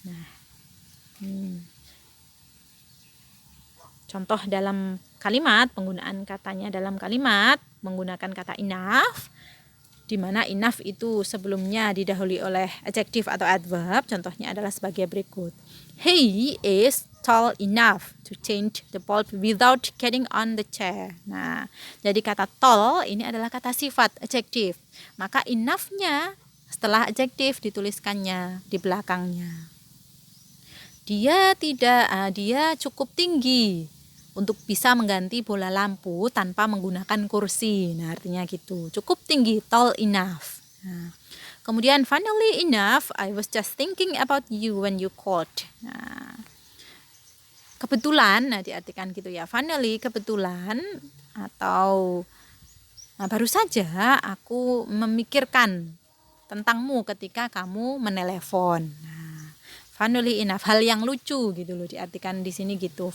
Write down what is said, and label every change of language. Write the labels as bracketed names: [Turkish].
[Indonesian] Nah, contoh dalam kalimat, penggunaan katanya dalam kalimat menggunakan kata enough, di mana enough itu sebelumnya didahului oleh adjektif atau adverb. Contohnya adalah sebagai berikut. [English] He is tall enough to change the bulb without getting on the chair. [Indonesian] Nah, jadi kata tall ini adalah kata sifat, adjektif. Maka enough-nya setelah adjektif dituliskannya di belakangnya. Dia cukup tinggi untuk bisa mengganti bola lampu tanpa menggunakan kursi. Nah, artinya gitu. Cukup tinggi, tall enough. Nah, kemudian [English] funnily enough, I was just thinking about you when you called. [Indonesian] Nah, kebetulan, diartikan gitu ya. Funnily, kebetulan, atau baru saja aku memikirkan tentangmu ketika kamu menelepon. Nah, funnily enough, hal yang lucu gitu loh, diartikan di sini gitu.